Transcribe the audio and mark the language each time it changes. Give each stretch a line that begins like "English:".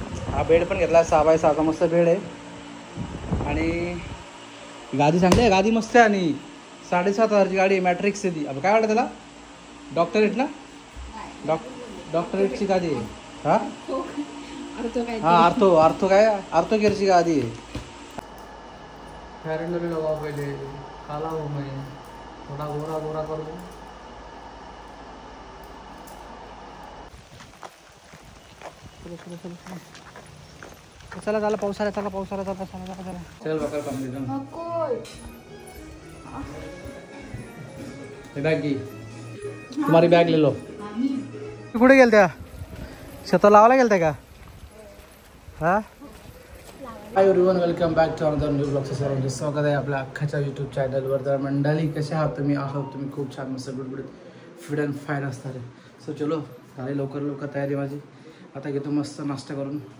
Marathi: हा बेड पण घेतला 6x6चा मस्त बेड आहे. आणि गादी चांगली आहे, गादी मस्त आहे. आणि 7,500ची गाडी आहे, मॅट्रिक्स आहे ती. अब काय वाटतं त्याला, डॉक्टरेट ना, डॉक्टरेटची गादी आहे. हां हां आर्थो काय आर्थो केअरची गादी आहे.
Hindi: फेयर अँड लवली लगाओ पहले, काला हूँ मैं, थोड़ा गोरा गोरा कर दूँ.
Marathi: चला चला पाऊस आला, चला पाऊस आला, चला चला चला चल बकर कंप्लीट.
Hindi: बैग की तुम्हारी बैग ले लो.
Marathi: कुठे गेलत्या, शेतात लावायला गेलत्या का? हां.
English: Hi everyone, welcome back to another new blog.
Marathi: सर्वांचे स्वागत आहे आपल्या अख्खाच्या यूट्यूब चॅनलवर. तर मंडळी कसे आहात तुम्ही? आहोत तुम्ही खूप छान, मस्त गुडगुडीत फिट अँड फाईन असणार आहे. सो चलो झाली लवकर तयारी माझी. आता घेतो मस्त नाश्ता करून.